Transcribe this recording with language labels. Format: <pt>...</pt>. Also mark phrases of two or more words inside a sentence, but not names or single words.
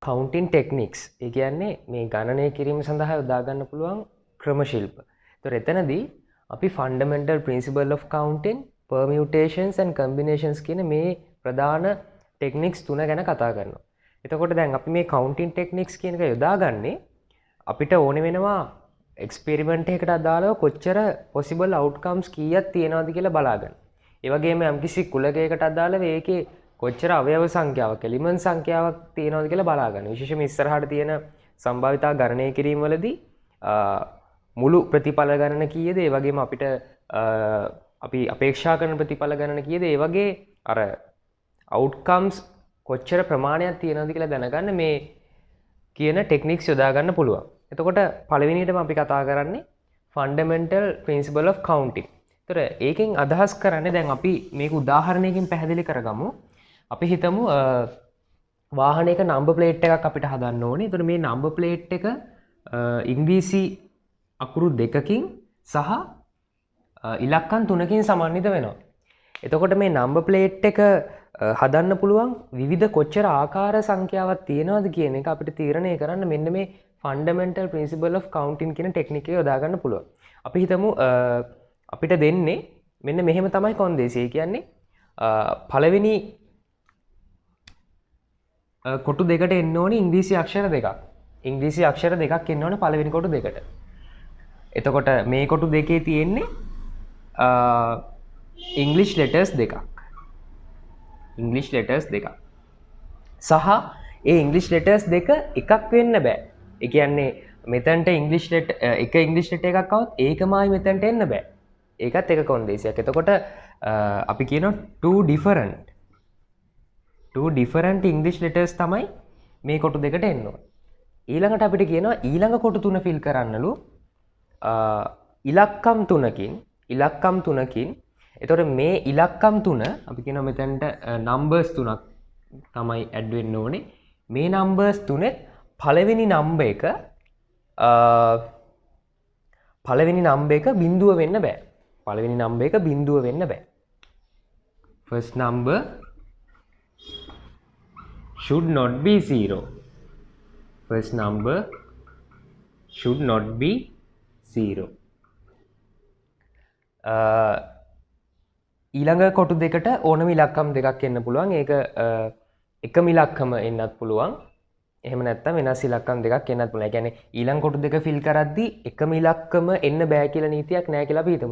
<en>counting techniques.</en> <si>ඒ කියන්නේ මේ ගණනය කිරීම සඳහා යොදා ගන්න පුළුවන් ක්‍රම ශිල්ප. ඒතර එතනදී අපි</si> <en>fundamental principle of counting, permutations and combinations</en> <si>කියන මේ ප්‍රධාන techniques තුන ගැන කතා කරනවා. එතකොට දැන් අපි මේ</si> <en>counting techniques</en> <si>කියන එක යොදාගන්නේ අපිට ඕන වෙනවා experiment එකකට අදාළව කොච්චර</si> <en>possible outcomes</en> <si>කීයක් තියෙනවද කියලා බලාගන්න. ඒ වගේම යම්කිසි කුලකයකට අදාළව ඒකේ කොච්චර අවයව සංඛ්‍යාවක් එලිමන්ට් සංඛ්‍යාවක් තියෙනවද කියලා බලාගන්න. විශේෂයෙන්ම ඉස්සරහට තියෙන සම්භාවිතා ගණනය කිරීම වලදී මුළු ප්‍රතිඵල ගණන කීයද, ඒ වගේම අපිට අපි අපේක්ෂා කරන ප්‍රතිඵල ගණන කීයද, ඒ වගේ අර outcomes කොච්චර ප්‍රමාණයක් තියෙනවද කියලා දැනගන්න මේ කියන ටෙක්නික්ස් යොදා ගන්න පුළුවන්. එතකොට පළවෙනියටම අපි කතා කරන්නේ</si> <en>fundamental principle of counting.</en> <si>ඒතර ඒකෙන් අදහස් කරන්නේ දැන් අපි මේක උදාහරණයකින් පැහැදිලි කරගමු. අපි හිතමු වාහනයක</si> <en>number plate</en> <si>එකක් අපිට හදන්න ඕනේ. ඒතර මේ</si> <en>number plate</en> <si>එක ඉංග්‍රීසි අකුරු 2කින් සහ ඉලක්කම් 3කින් සමන්විත වෙනවා. එතකොට මේ</si> <en>number plate</en> <si>එක හදන්න පුළුවන් විවිධ කොච්චර ආකාර සංඛ්‍යාවක් තියෙනවද කියන එක අපිට තීරණය කරන්න මෙන්න මේ</si> <en>fundamental principle of counting</en> <si>කියන ටෙක්නික් එක යොදා ගන්න පුළුවන්. අපි හිතමු අපිට දෙන්නේ මෙන්න මෙහෙම තමයි කොන්දේසි. ඒ කියන්නේ පළවෙනි කොටු දෙකට එන්න ඕනේ ඉංග්‍රීසි අක්ෂර දෙකක්. ඉංග්‍රීසි අක්ෂර දෙකක් එන්න ඕනේ පළවෙනි කොටු දෙකට. එතකොට මේ කොටු දෙකේ තියෙන්නේ</si> <en>English letters</en> <si>දෙකක්.</si> <en>English letters</en> <si>දෙකක්. සහ ඒ</si> <en>English letters</en> <si>දෙක එකක් වෙන්න බෑ. ඒ කියන්නේ මෙතනට</si> <en>English letter</en> <si>එක</si> <en>English letter</en> <si>එකක් આવොත් ඒකමයි මෙතනට එන්න බෑ. ඒකත් එක කොන්දේසියක්. එතකොට අපි කියනවා</si> <en>two different English letters</en> <si>තමයි මේ කොටු දෙකට එන්න ඕනේ. ඊළඟට අපිට කියනවා ඊළඟ කොටු තුන ෆිල් කරන්නලු ඉලක්කම් තුනකින්. එතකොට මේ ඉලක්කම් තුන අපි කියනවා මෙතනට numbers තුනක් තමයි ඇඩ් වෙන්න ඕනේ. මේ numbers තුනේ පළවෙනි number එක බිඳුව වෙන්න බෑ. පළවෙනි number එක බිඳුව වෙන්න බෑ.</si> <en>First number should not be 0. First number should not be 0.</en> <si>ඊළඟ කොටු දෙකට ඕනම ඉලක්කම් දෙකක් එන්න පුළුවන්. ඒක එකම ඉලක්කම එන්නත් පුළුවන්. එහෙම නැත්නම් වෙනස් ඉලක්කම් දෙකක් එන්නත් පුළුවන්. ඒ කියන්නේ ඊළඟ කොටු දෙක ෆිල් කරද්දී එකම ඉලක්කම එන්න බෑ කියලා නීතියක් නැහැ කියලා අපි හිතමු.</si>